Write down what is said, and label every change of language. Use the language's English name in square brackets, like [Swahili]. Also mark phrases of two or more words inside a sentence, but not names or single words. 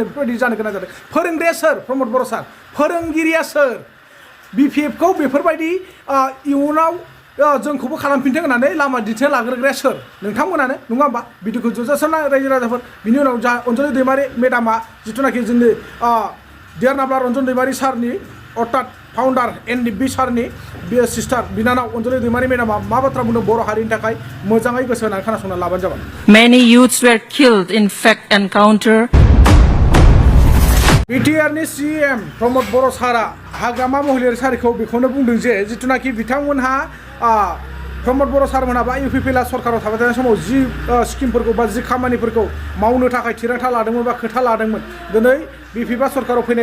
[Bodo] बेफोरबायदि जानो गोनां जादों फोरोंग्राया सोर प्रमद बर' सार फोरोंगिरिया सोर बिपिएफखौ बेफोरबायदि इयुनाव जोंखौबो खालामफिनथों होननानै लामा दिन्थिना लाग्रोग्राया सोर नोंथांमोनानो नङा होमबा बिदिखौ जुजासना रायजो राजाफोर बिनि उनाव जा अनजलि दैमारि मेडामा जिथुनाखि जोंनि डियार नाब्ला रन्जन दैमारि सारनि अर्थात फाउन्डार एनडिबि सारनि बे सिस्टार बिनानाव अनजलि दैमारि मेडामा मा बाथ्रा बुंदों बर' हारिनि थाखाय मोजाङै गोसो होनानै खोनासंना लाबानो जाबाय [English] Many youths were killed in fact encounter. [Bodo] बिटिआरनि सिएम प्रमद बर' सारा हाग्रामा महिलारि सारिखौ बेखौनो बुंदों जे जिथुनाखि बिथांमोनहा प्रमद बर' सारमोनहा बा इउपिपिएलआ सरकाराव थाबाय थानाय समाव जि स्किमफोरखौ बा जि खामानिफोरखौ मावनो थाखाय थिरांथा लादोंमोन बा खोथा लादोंमोन दिनै बिपिएफआ सरकाराव फैनाय